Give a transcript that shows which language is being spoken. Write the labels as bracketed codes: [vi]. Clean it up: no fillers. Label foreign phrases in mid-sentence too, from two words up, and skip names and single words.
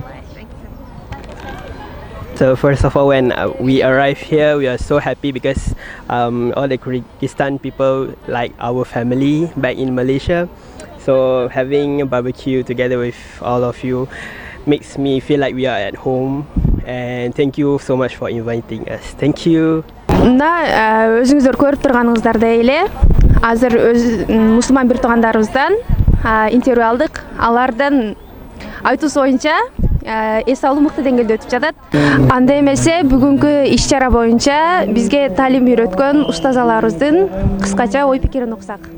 [en] So first of all, when we arrived here, we are so happy because all the Kyrgyzstan people like our family back in Malaysia. So having a barbecue together with all of you makes me feel like we are at home. And thank you so much for inviting us. Thank you. [ky] Өзүңүздөр көрүп турганыңыздардай эле азыр мусулман бир туугандарыбыздан интервью алдык. Алардын айтуусу боюнча эс алуу мыкты деңгээлде өтүп жатат. Анда эмесе бүгүнкү иш-чара боюнча бизге талим үйрөткөн устазаларыбыздын кыскача ой пикирин уксак.